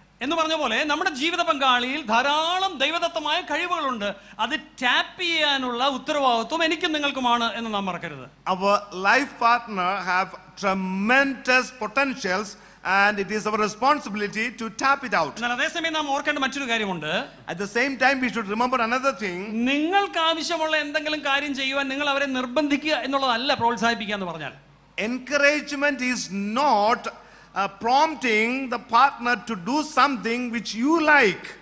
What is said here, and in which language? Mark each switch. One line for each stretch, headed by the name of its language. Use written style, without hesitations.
Malayalam: എന്ന് പറഞ്ഞ പോലെ നമ്മുടെ ജീവിത പങ്കാളിയിൽ ധാരാളം ദൈവദത്തമായ കഴിവുകളുണ്ട്. അത് ടാപ്പ് ചെയ്യാനുള്ള ഉത്തരവാദിത്വം എനിക്കും നിങ്ങൾക്കുമാണ് എന്ന് നാം മറക്കരുത്.
English: Our life partner have tremendous potentials and it is our responsibility to tap it out.
Malayalam: എന്നാൽ അതേസമയം നാം ഓർക്കേണ്ട മറ്റൊരു കാര്യമുണ്ട്.
English: At the same time we should remember another thing.
Malayalam: നിങ്ങൾക്ക് ആവശ്യമുള്ള എന്തെങ്കിലും കാര്യം ചെയ്യുവാൻ നിങ്ങൾ അവരെ നിർബന്ധിക്കുക എന്നുള്ളതല്ല പ്രോത്സാഹിപ്പിക്കുക എന്ന് പറഞ്ഞാൽ.
English: Encouragement is not prompting the partner to do something which you like.